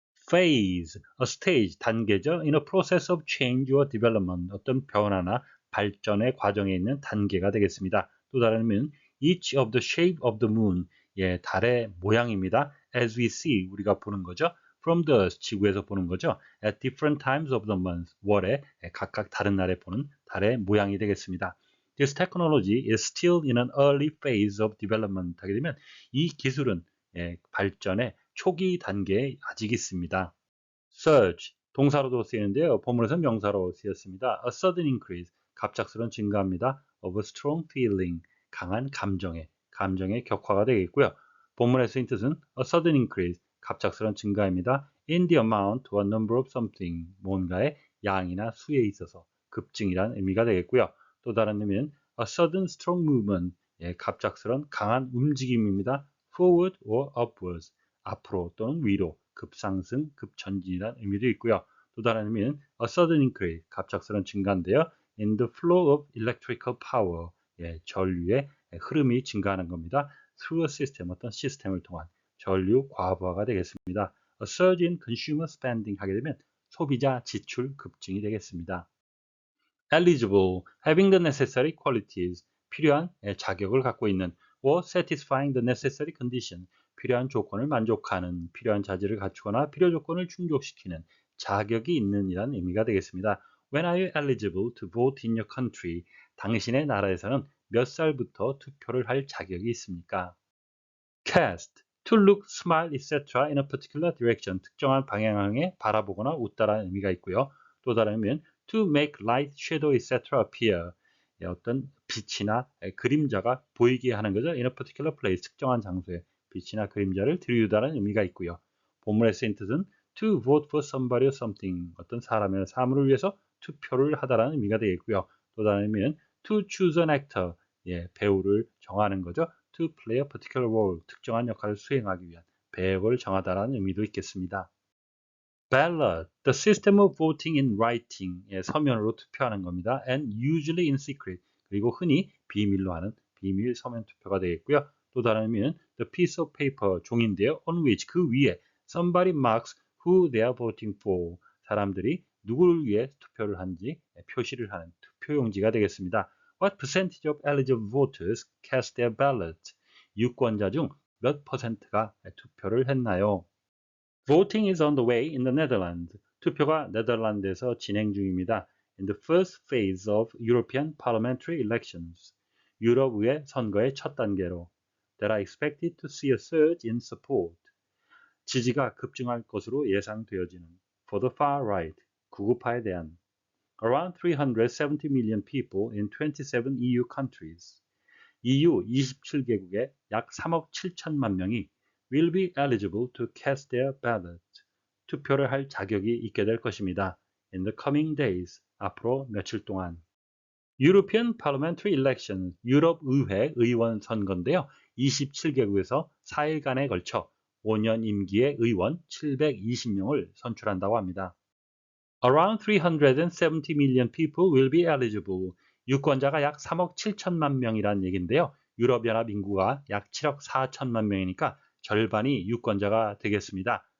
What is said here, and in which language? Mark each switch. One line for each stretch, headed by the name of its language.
English: Phase, a stage,
Korean: 단계죠.
English: In a process of change or development,
Korean: 어떤 변화나 발전의 과정에 있는 단계가 되겠습니다. 또 다른 의미는
English: each of the shape of the moon,
Korean: 예, 달의 모양입니다.
English: As we see,
Korean: 우리가 보는 거죠.
English: From the earth,
Korean: 지구에서 보는 거죠.
English: At different times of the month,
Korean: 월에 각각 다른 날에 보는 달의 모양이 되겠습니다.
English: This technology is still in an early phase of development
Korean: 하게 되면 이 기술은 발전의 초기 단계에 아직 있습니다. Surge, 동사로도 쓰이는데요. 본문에서는 명사로 쓰였습니다.
English: A sudden increase,
Korean: 갑작스러운 증가입니다.
English: Of a strong feeling,
Korean: 강한 감정의 격화가 되겠고요. 본문에 쓰인 뜻은
English: a sudden increase,
Korean: 갑작스러운 증가입니다.
English: In the amount or number of something,
Korean: 뭔가의 양이나 수에 있어서 급증이란 의미가 되겠고요. 또 다른 의미는
English: a sudden strong movement,
Korean: 갑작스러운 강한 움직임입니다.
English: Forward or upwards,
Korean: 앞으로 또는 위로, 급상승, 급전진이라는 의미도 있고요. 또 다른 의미는
English: a sudden increase,
Korean: 갑작스러운 증가인데요.
English: In the flow of electrical power,
Korean: 전류의 흐름이 증가하는 겁니다.
English: Through a system,
Korean: 어떤 시스템을 통한 전류 과부하가 되겠습니다.
English: A surge in consumer spending
Korean: 하게 되면 소비자 지출 급증이 되겠습니다.
English: Eligible, having the necessary qualities,
Korean: 필요한 자격을 갖고 있는
English: or satisfying the necessary condition,
Korean: 필요한 조건을 만족하는, 필요한 자질을 갖추거나 필요 조건을 충족시키는 자격이 있는 이란 의미가 되겠습니다.
English: When are you eligible to vote in your country?
Korean: 당신의 나라에서는 몇 살부터 투표를 할 자격이 있습니까?
English: Cast, to look, smile, etc. in a particular direction,
Korean: 특정한 방향에 바라보거나 웃다라는 의미가 있고요. 또 다른 의미는
English: to make light, shadow, etc.
Korean: appear, 어떤 빛이나 그림자가 보이게 하는 거죠.
English: In a particular place,
Korean: 특정한 장소에 빛이나 그림자를 들이우다라는 의미가 있고요. 본문에 쓰인 뜻은
English: to vote for somebody or something,
Korean: 어떤 사람이나 사물을 위해서 투표를 하다라는 의미가 되겠고요. 또 다른 의미는
English: to choose an actor,
Korean: 배우를 정하는 거죠.
English: To play a particular role,
Korean: 특정한 역할을 수행하기 위한, 배역을 정하다라는 의미도 있겠습니다.
English: Ballot, the system of voting in writing의
Korean: 서면으로 투표하는 겁니다.
English: And usually in secret,
Korean: 그리고 흔히 비밀로 하는 비밀 서면 투표가 되겠고요. 또 다른 의미는
English: the piece of paper,
Korean: 종인데요.
English: On which,
Korean: 그 위에
English: somebody marks who they are voting for,
Korean: 사람들이 누구를 위해 투표를 한지 표시를 하는 투표용지가 되겠습니다.
English: What percentage of eligible voters cast their ballot?
Korean: 유권자 중 몇 퍼센트가 투표를 했나요?
English: Voting is on the way in the Netherlands.
Korean: 투표가 네덜란드에서 진행 중입니다.
English: In the first phase of European parliamentary elections.
Korean: 유럽의회 선거의 첫 단계로.
English: That are expected to see a surge in support.
Korean: 지지가 급증할 것으로 예상되어지는.
English: For the far right.
Korean: 구구파에 대한.
English: Around 370 million people in 27 EU countries.
Korean: EU 27개국의 약 3억 7천만 명이
English: will be eligible to cast their ballot.
Korean: 투표를 할 자격이 있게 될 것입니다.
English: In the coming days.
Korean: 앞으로 며칠 동안.
English: European Parliamentary Election.
Korean: 유럽 의회 의원 선거인데요. 27개국에서 4일간에 걸쳐 5년 임기의 의원 720명을 선출한다고 합니다.
English: Around 370 million people will be eligible.
Korean: 유권자가 약 3억 7천만 명이란 얘기인데요. 유럽연합 인구가 약 7억 4천만 명이니까 절반이 유권자가 되겠습니다.